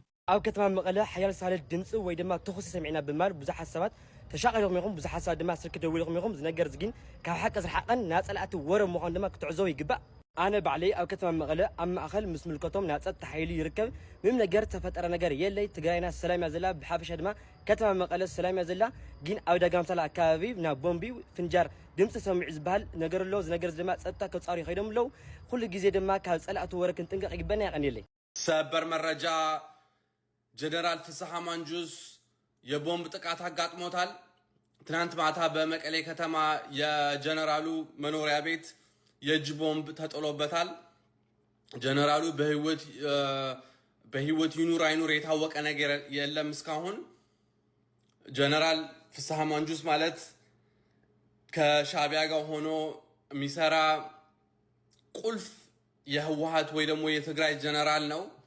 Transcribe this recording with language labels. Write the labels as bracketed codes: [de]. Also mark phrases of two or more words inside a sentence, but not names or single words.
[ti] ኣብ ከተማ መቀለ ሓያል ሳለ ድምፂ ወይ ድማ ተኹሲ ሰሚዕና ብማል ብዙሓት ሰባት ተሻቒሎም ኢኹም ብዙሓት ሰባት ድማ ስልኪ ደዊልኩም ኢኹም ዝነገር ዝግን ካብ ሓቂ ዝረሓቐን ናፀላእቲ ወረብ ምዃኑ ድማ ክትዕዘቡ ይግባእ። ኣነ ባዕለይ ኣብ ከተማ መቀለ ኣብ ማእኸል ምስ ምልከቶም ናፀጥታ ሓይሊ ይርከብ። ምንም ነገር ተፈጠረ ነገር የለይ። ትግራይና ሰላም እያ ዘላ። ብሓፈሻ ድማ ከተማ መቀለ ሰላም እያ ዘላ። ግን ኣብ ዳጋምሳላ ኣከባቢ ናብ ቦምቢ ፍንጃር ድምፂ ሰሚዑ ዝበሃል ነገር ኣሎ። እዚ ነገር ድማ ፀጥታ ከፃሩ ይኸይዶም ኣለው። ኩሉ ግዜ ድማ ካብ ፀላእቲ ወረ ክንጥንቀቕ ይግበና ይቐን የለይ። [am] ሰበር መረጃ ጀነራል ፍስሐ ማንጁስ የቦምብ ጥቃት አጋጥሞታል። ትናንት ማታ በመቀሌ ከተማ የጀነራሉ መኖሪያ ቤት የእጅ ቦምብ ተጥሎበታል። ጀነራሉ በህይወት ይኑር አይኑር የታወቀ ነገር የለም እስካሁን። ጀነራል ፍስሐ ማንጁስ ማለት ከሻዕቢያ ጋር ሆኖ የሚሰራ ቁልፍ የህወሓት ወይ ደግሞ የትግራይ ጀነራል ነው።